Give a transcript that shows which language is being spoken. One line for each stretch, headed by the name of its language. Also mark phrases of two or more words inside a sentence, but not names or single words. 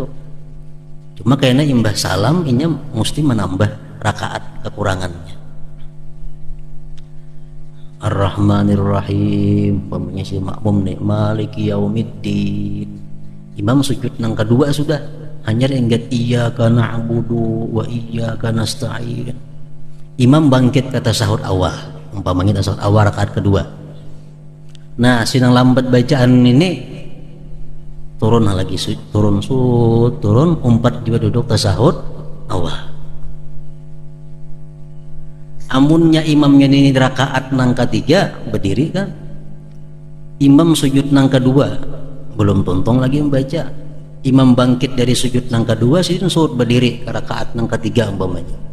Banjar: Cuma kayaknya imbah salam ini mesti menambah rakaat kekurangannya.
Arabic: الرحمن الرحيم,
Banjar: pemengisi makmum nih,
Arabic: مالك يوم الدين.
Banjar: Imam sujud nang kedua sudah, hanya ingat
Arabic: إياك نعبد وإياك نستعين.
Banjar: Imam bangkit ke tasyahud awal, umpamanya tasyahud awal rakaat kedua. Nah, sinang lambat bacaan ini turun lagi, turun umpat juga duduk tasyahud awal. Amunnya imamnya ini rakaat nang ketiga berdiri kan, imam sujud nang kedua belum tuntung lagi membaca, imam bangkit dari sujud nang kedua, sih surut berdiri ke rakaat nang ketiga umpamanya.